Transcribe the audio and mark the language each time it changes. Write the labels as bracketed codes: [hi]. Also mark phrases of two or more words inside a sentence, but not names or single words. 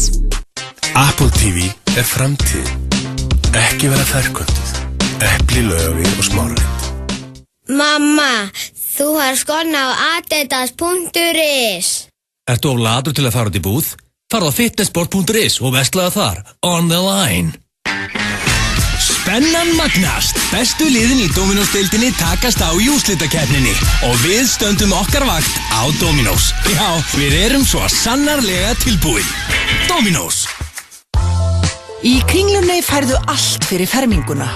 [is] Apple TV framtíð. Ekki vera ferköntuð. Epli, Laufey og Smáralind. Mamma, þú har skona á adidas.is. Ertu of latur til að fara út í búð? Farðu á fitnessport.is og vestlaðu þar. [en] On the line. [is] Spennan magnast. Bestu liðin í Dominos-deildinni takast á í úrslitakeppninni og við stöndum okkar vakt á Dominos. Já, við erum svo sannarlega tilbúin. Dominos. Í Kringlunni færðu allt fyrir ferminguna.